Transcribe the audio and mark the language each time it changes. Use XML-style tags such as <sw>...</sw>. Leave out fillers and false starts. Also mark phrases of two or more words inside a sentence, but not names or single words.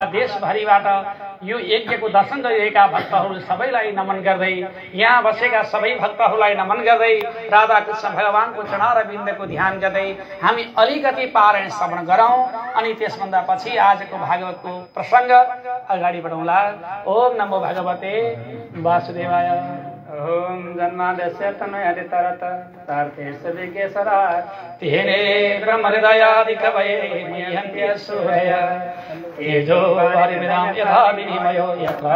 <ne>देशभरिबाट यो यज्ञको दर्शन गरिरहेका भक्तहरू सबैलाई नमन गर्दै यहाँ बसेका सबै भक्तहरूलाई नमन गर्दै राधा कृष्ण भगवानको चरणारविन्दको ध्यान गर्दै हामी अलिकति पारायण श्रवण गरौँ अनि त्यसभन्दा पछि आजको भागवतको प्रसंग अगाडि बढाउँला।</ne> <sa>ओम नमो भगवते वासुदेवाय। ओम जन्मादस्य तनयादितरत सार्थेषु विकेशरा तेने ब्रह्महृदयादिकवये मुह्यन्ति सूरय तेजो वारिमृदां यथा विनिमयो यथा</sa>